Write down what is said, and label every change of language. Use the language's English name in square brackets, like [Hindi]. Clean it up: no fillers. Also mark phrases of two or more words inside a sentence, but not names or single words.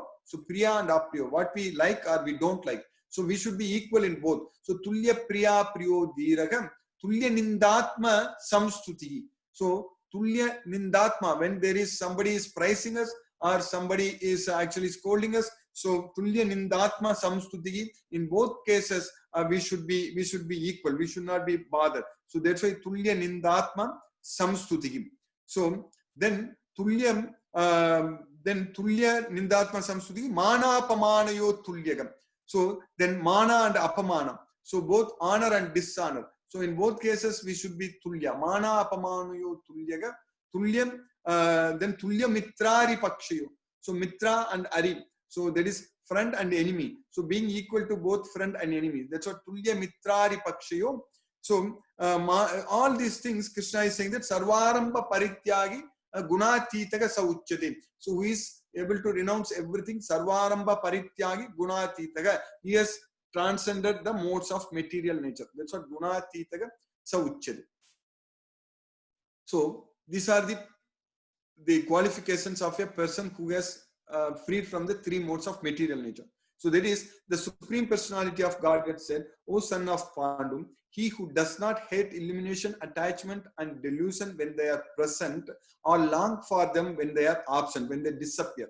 [English] So priya and apriyo. What we like or we don't like. So we should be equal in both. [Sanskrit] So tulya priya priyo dhiragam, tulya nindatma samstuti. So tulya nindatma, [English] when there is somebody is praising us or somebody is actually scolding us. [Sanskrit] So tulya nindatma samstuti. [English] In both cases, we should be equal. We should not be bothered. So that's why [Sanskrit] tulya nindatma samstuti. [English] So then [Sanskrit] tulya nindatma samstuti mana apamanayo tulyagam. [English] So then mana and apamana. So both honor and dishonor. So in both cases we should be tulya. [Sanskrit] Mana apamanayo tulyaga. Tulyam, then tulya mitrari pakshayo. [English] So mitra and ari. So that is friend and enemy. So being equal to both friend and enemy. That's what [Sanskrit] tulya mitrari pakshayo. [English] So all these things Krishna is saying that [Sanskrit] sarvaramba parityagi gunatitaga sauchyate. [English] So who is able to renounce everything, [Sanskrit] sarvaramba parityagi gunatitaga. [English] He has transcended the modes of material nature. That's what [Sanskrit] gunatitaga sauchyate. [English] So these are the qualifications of a person who has freed from the three modes of material nature. So that is the Supreme Personality of Godhead said, O son of Pandu, he who does not hate illumination, attachment and delusion when they are present or long for them when they are absent, when they disappear.